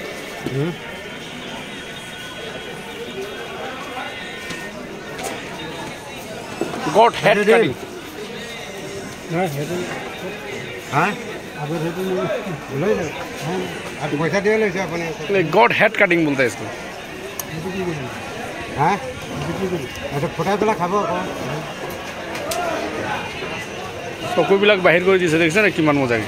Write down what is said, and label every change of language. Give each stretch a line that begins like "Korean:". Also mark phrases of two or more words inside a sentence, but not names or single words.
English: goat head cutting. goat head cutting
Hindi: बोलते हैं इसको।
Assamese: চকুবিলাক বাহিৰ কৰি দিছে, দেখিছে না কিমান মজাকে।